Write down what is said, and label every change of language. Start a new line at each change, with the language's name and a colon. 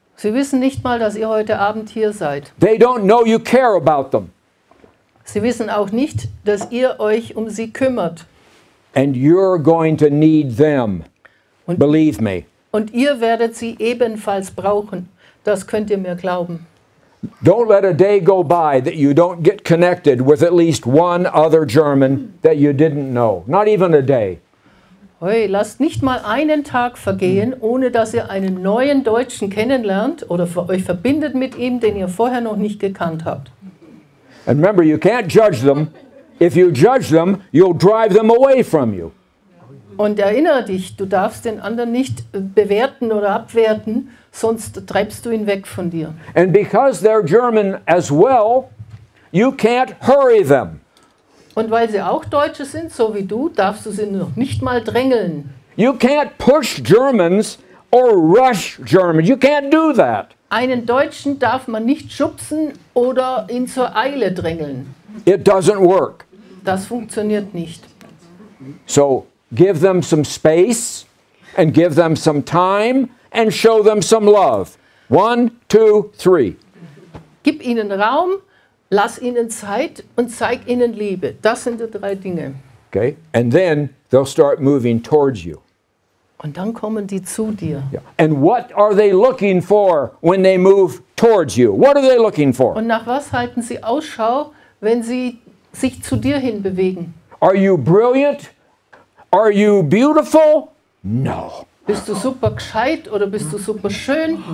German: Sie wissen nicht mal, dass ihr heute Abend hier seid.
English: They don't know you care about them.
German: Sie wissen auch nicht, dass ihr euch um sie kümmert.
English: And you're going to need them. Believe me.
German: Und ihr werdet sie ebenfalls brauchen. Das könnt ihr mir glauben.
English: Don't let a day go by that you don't get connected with at least one other German that you didn't know. Not even a day.
German: Hey, lasst nicht mal einen Tag vergehen, ohne dass ihr einen neuen Deutschen kennenlernt oder euch verbindet mit ihm, den ihr vorher noch nicht gekannt habt.
English: And remember, you can't judge them. If you judge them, you'll drive them away from you.
German: Und erinnere dich, du darfst den anderen nicht bewerten oder abwerten, sonst treibst du ihn weg von dir.
English: And because they're German as well, you can't hurry them.
German: Und weil sie auch Deutsche sind, so wie du, darfst du sie noch nicht mal drängeln.
English: You can't push Germans or rush Germans. You can't do that.
German: Einen Deutschen darf man nicht schubsen oder ihn zur Eile drängeln.
English: It doesn't work.
German: Das funktioniert nicht.
English: So give them some space and give them some time and show them some love. 1, 2, 3.
German: Gib ihnen Raum, lass ihnen Zeit und zeig ihnen Liebe. Das sind die 3 Dinge.
English: Okay? And then they'll start moving towards you.
German: Und dann kommen die zu dir.
English: Yeah. And what are they looking for when they move towards you? What are they looking for?
German: Und nach was halten sie Ausschau, wenn sie sich zu dir hin bewegen?
English: Are you brilliant? Are you beautiful? No.
German: Bist du super gescheit oder bist du super schön?